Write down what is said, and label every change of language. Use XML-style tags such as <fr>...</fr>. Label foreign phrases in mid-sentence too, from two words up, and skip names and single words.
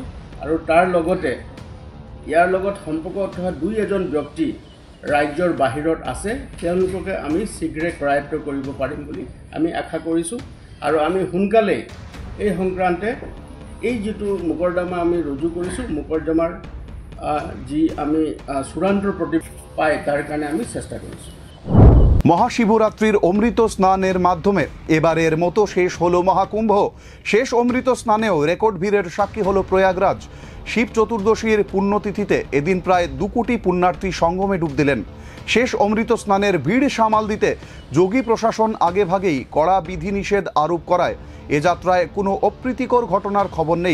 <as>আৰু তাৰ লগতে ইয়াৰ লগত সম্পৰ্ক থকা 2-এজন ব্যক্তি ৰাজ্যৰ বাহিৰত আছে, তেওঁলোককে আমি শীঘ্ৰে কৰায়ত্ব কৰিব পাৰিম বুলি আমি আশা কৰিছোঁ। আৰু আমি সোনকালেই এই সংক্ৰান্তে এই যিটো মোকৰ্দমা আমি ৰুজু কৰিছোঁ, মোকৰ্দমাৰ যি আমি চূড়ান্ত প্ৰতি পাই তাৰ কাৰণে আমি চেষ্টা কৰিছোঁ।</as> <bn>মহাশিবরাত্রির অমৃত স্নানের মাধ্যমে এবারের মতো শেষ হলো মহাকুম্ভ। শেষ অমৃত স্নানেও রেকর্ড ভিড়ের সাক্ষী হলো প্রয়াগরাজ। শিব চতুর্দশীর পুণ্যতিথিতে এদিন প্রায় 2 কোটি পুণ্যার্থী সঙ্গমে ডুব দিলেন। শেষ অমৃত স্নানের ভিড় সামাল দিতে যোগী প্রশাসন আগেভাগেই কড়া বিধিনিষেধ আরোপ করায় এ যাত্রায় কোনো অপ্রীতিকর ঘটনার খবর নেই।</bn>